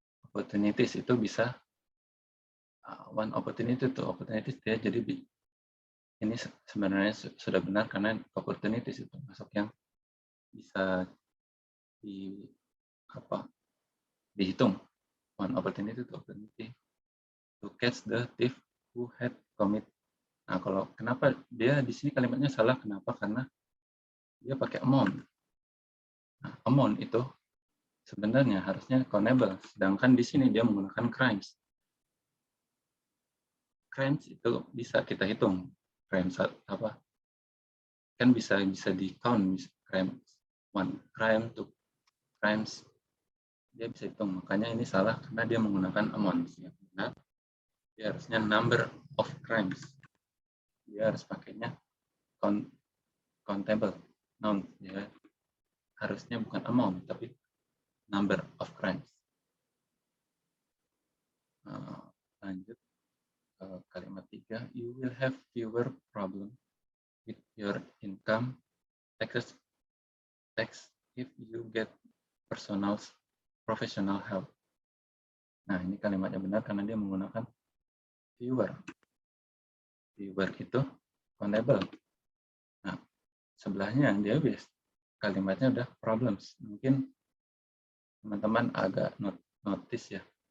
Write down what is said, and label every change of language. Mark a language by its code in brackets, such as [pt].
[id] Opportunities itu bisa [en] one opportunity, two opportunities, [id] dia jadi ini sebenarnya sudah benar karena opportunities itu masuk yang bisa dihitung. [en] One opportunity, two opportunity to catch the thief who had committed. [id] Nah, kalau kenapa dia di sini kalimatnya salah? Kenapa? Karena dia pakai amount. Nah, amount itu sebenarnya harusnya countable, sedangkan di sini dia menggunakan crimes. Crimes itu bisa kita hitung. Crimes kan bisa di count, crime [en] one crime, two crimes, [id] dia bisa hitung. Makanya ini salah karena dia menggunakan amount. Yang benar dia harusnya [en] number of crimes. [id] Dia harus pakainya countable noun, ya. Harusnya bukan amount tapi [en] number of crimes. [id] Lanjut ke kalimat 3, [en] you will have fewer problem with your income tax if you get professional help. [id] Nah, ini kalimatnya benar karena dia menggunakan fewer. Fewer itu countable. Nah, sebelahnya dia kalimatnya udah problems. Mungkin teman-teman agak notice ya.